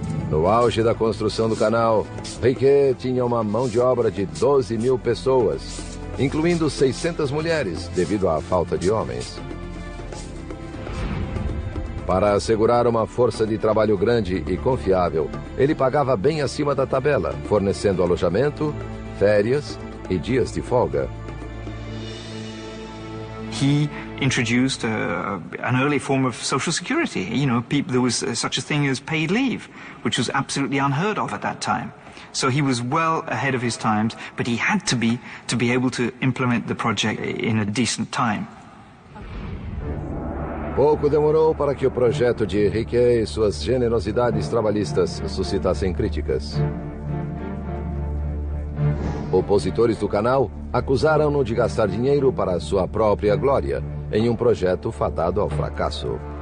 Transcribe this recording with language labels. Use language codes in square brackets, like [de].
[pt] No auge da construção do canal, Riquet tinha uma mão de obra de 12.000 pessoas, incluindo 600 mulheres, devido à falta de homens. Para assegurar uma força de trabalho grande e confiável, ele pagava bem acima da tabela, fornecendo alojamento, férias e dias de folga. [en] He introduced an early form of social security. You know, there was such a thing as paid leave, which was absolutely unheard of at that time. So he was well ahead of his times, but he had to be able to implement the project in a decent time. [pt] Pouco demorou para que o projeto de Riquet e suas generosidades trabalhistas suscitassem críticas. Opositores do canal acusaram-no de gastar dinheiro para sua própria glória em um projeto fadado ao fracasso.